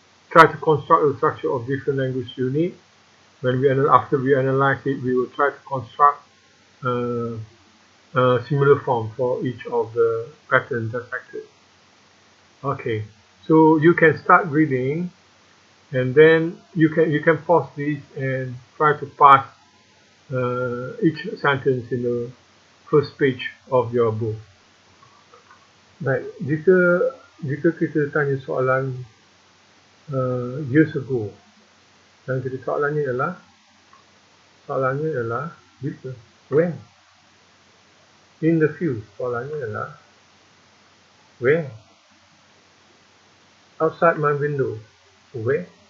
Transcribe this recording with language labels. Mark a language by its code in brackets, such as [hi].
[en] Try to construct the structure of different language units. After we analyze it, we will try to construct a similar form for each of the patterns dissected. Okay, so you can start reading, and then you can pause this and try to parse each sentence in the first page of your book. [ms] Baik, jika kita tanya soalan [en] years ago, [ms] dan soalannya adalah bila, when. [en] In the future, [ms] soalannya adalah [en] where. Outside my window, where?